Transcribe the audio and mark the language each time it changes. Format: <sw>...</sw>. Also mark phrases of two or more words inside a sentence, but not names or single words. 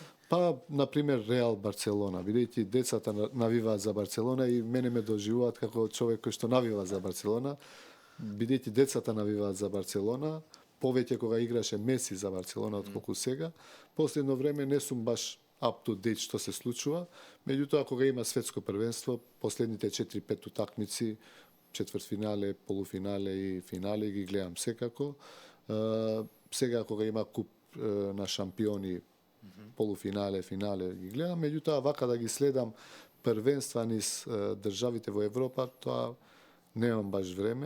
<mk>Па, например, Реал Барселона. Бидејќи децата навиваат за Барселона и мене ме доживуваат како човек кој што навива за Барселона. Бидејќи децата навиваат за Барселона, повеќе кога играше Меси за Барселона отколку сега, последно време не сум баш</mk> <en>up to date</en> <mk>што се случува, меѓутоа кога има светско првенство, последните 4-5 утакмици, четвртфинале, полуфинале и финале ги гледам секако. Сега кога има куп на шампиони, полуфинале, финале ги гледам, меѓутоа вака да ги следам првенства низ државите во Европа, тоа немам баш време.</mk>